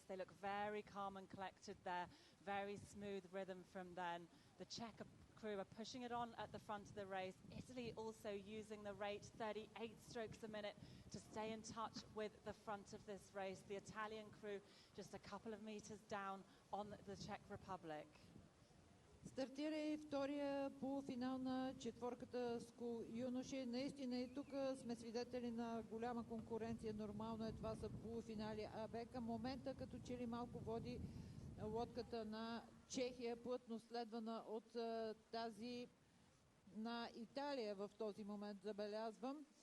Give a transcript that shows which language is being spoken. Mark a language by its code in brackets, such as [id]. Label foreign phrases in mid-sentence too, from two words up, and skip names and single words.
[en] They look very calm and collected there, very smooth rhythm from then. The Czech crew are pushing it on at the front of the race. Italy also using the rate 38 strokes a minute to stay in touch with the front of this race. The Italian crew just a couple of meters down on the Czech Republic. [bg] Стартира и втория полуфинал на четворката скул юноши. Наистина и тук сме свидетели на голяма конкуренция. Нормално е, това са полуфинали. А към момента като че ли малко води лодката на Чехия, плътно следвана от тази на Италия в този момент, забелязвам.